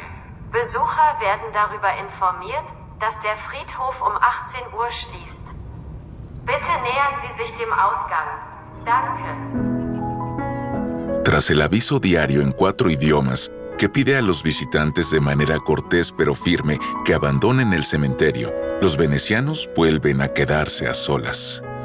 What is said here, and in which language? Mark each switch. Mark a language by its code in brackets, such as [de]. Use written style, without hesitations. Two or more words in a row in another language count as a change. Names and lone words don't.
[de] Besucher werden darüber informiert, dass der Friedhof um 18 Uhr schließt. Bitte nähern Sie sich dem Ausgang. Danke. [es] Tras el aviso diario en 4 idiomas, que pide a los visitantes de manera cortés pero firme que abandonen el cementerio, los venecianos vuelven a quedarse a solas.